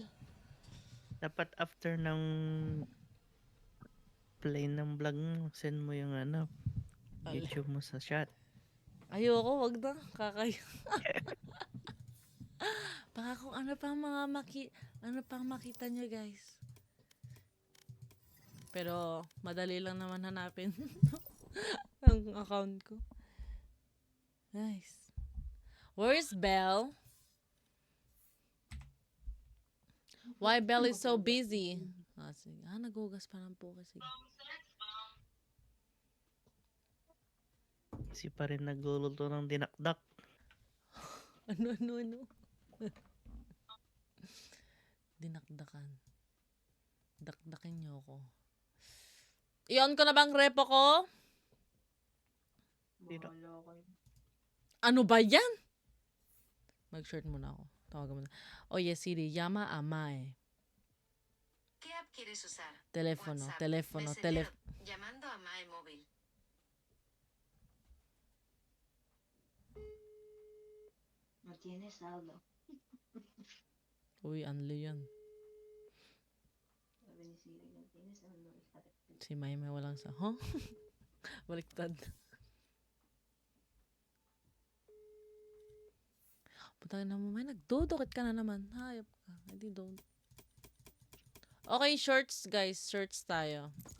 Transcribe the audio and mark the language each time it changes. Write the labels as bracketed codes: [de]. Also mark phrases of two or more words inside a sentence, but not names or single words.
[tl] Dapat after ng play ng vlog mo, send mo yung YouTube mo sa chat. Ayoko, wag na. Baka kung ano pang makita nyo, guys. Pero, madali lang naman hanapin ang account ko. [en] Nice. Where's Belle? Why Belle is so busy? Sige. [tl] Naghugas pa ng puka. Sige. Si pa rin nagluluto ng dinakdak. Ano? Dinakdakan. Dakdakin niyo ako. I-on ko na bang repo ko? Ano ba yan? Mag-short muna ako. Tawagan mo na. [es] Oye, Siri, llama a Mae. ¿Qué app quieres usar? Teléfono. Messenger, llamando a Mae Móvil. No tienes saldo. [tl] Uy, unli yan. Sabi ni Siri, [es] no tienes saldo. [tl] Si Mae may walang sa... Huh? Baliktad. Putang na mo, may nagdudukit ka na naman. Hayop ka. Hindi don't. Okay, [en] shorts guys. [tl] Shorts tayo.